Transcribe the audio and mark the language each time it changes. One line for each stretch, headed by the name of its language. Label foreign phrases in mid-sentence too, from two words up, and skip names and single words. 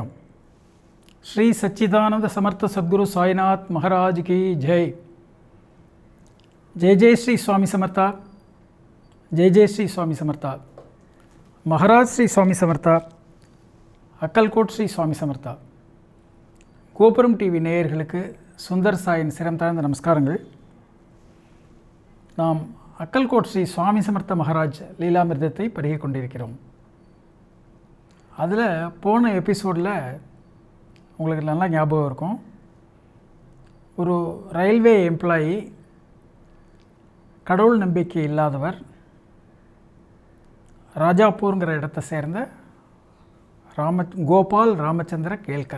Hindi: श्री सच्चिदानंद समर्थ सद्गुरु साईनाथ महाराज की जय।
Marathi: जय जय श्री स्वामी समर्था। जय जय श्री स्वामी समर्था। महाराज श्री स्वामी समर्था। अक्कलकोट श्री स्वामी समर्था।
Tamil: கோபுரம் டிவி நேயர்களுக்கு சுந்தர் சாயின் சிரம் தாழ்ந்த நமஸ்காரங்கள். நாம் அக்கல்கோட் ஸ்ரீ சுவாமி சமர்த்த மகாராஜ் லீலாமிர்தத்தை பருகிக் கொண்டிருக்கிறோம். அதில் போன எபிசோடில் உங்களுக்கு நல்லா ஞாபகம் இருக்கும், ஒரு
English: railway employee,
Tamil: கடவுள் நம்பிக்கை இல்லாதவர், ராஜாப்பூருங்கிற இடத்தை சேர்ந்த கோபால் ராமச்சந்திர கேல்கர்.